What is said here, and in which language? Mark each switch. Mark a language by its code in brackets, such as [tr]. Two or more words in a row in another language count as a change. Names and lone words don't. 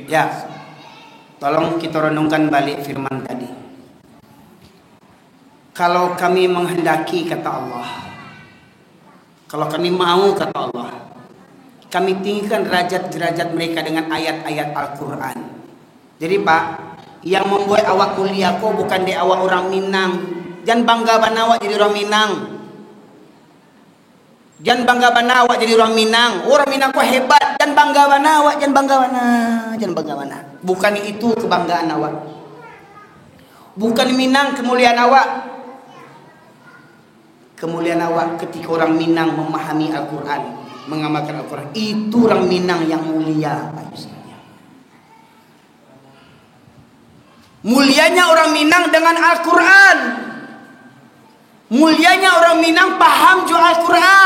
[id] Ya, tolong kita renungkan balik firman tadi. Kalau kami menghendaki, kata Allah, kalau kami mau, kata Allah, kami tinggikan derajat-derajat mereka dengan ayat-ayat Al-Quran. [min] Jadi Pak, yang membuat awak mulia kok bukan di awak orang Minang. Jangan bangga banawa jadi orang Minang. Jangan bangga banawa jadi orang Minang. Orang Minang kok hebat. Jangan bangga banawa, jangan bangga bana, jangan bangga bana. Bukan itu kebanggaan awak. Bukan Minang kemuliaan awak. Kemuliaan awak ketika orang Minang memahami Al-Quran, mengamalkan Al-Quran. [id] Itu orang Minang yang mulia. Mulianya orang Minang dengan Al-Quran. Mulianya orang Minang paham juga Al-Quran.